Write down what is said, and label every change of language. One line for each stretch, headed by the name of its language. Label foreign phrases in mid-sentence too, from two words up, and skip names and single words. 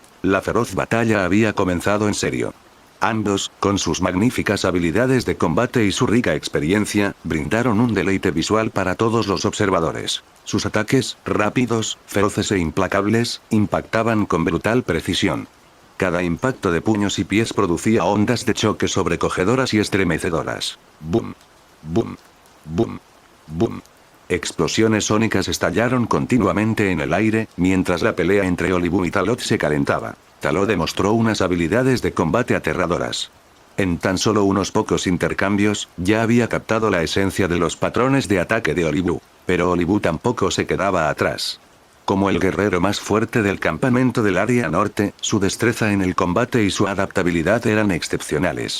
Spanish: La feroz batalla había comenzado en serio. Ambos, con sus magníficas habilidades de combate y su rica experiencia, brindaron un deleite visual para todos los observadores. Sus ataques, rápidos, feroces e implacables, impactaban con brutal precisión. Cada impacto de puños y pies producía ondas de choque sobrecogedoras y estremecedoras. ¡Bum! ¡Bum! ¡Bum! ¡Bum! Explosiones sónicas estallaron continuamente en el aire, mientras la pelea entre Olibu y Talot se calentaba. Talot demostró unas habilidades de combate aterradoras. En tan solo unos pocos intercambios, ya había captado la esencia de los patrones de ataque de Olibu. Pero Olibu tampoco se quedaba atrás. Como el guerrero más fuerte del campamento del área norte, su destreza en el combate y su adaptabilidad eran excepcionales.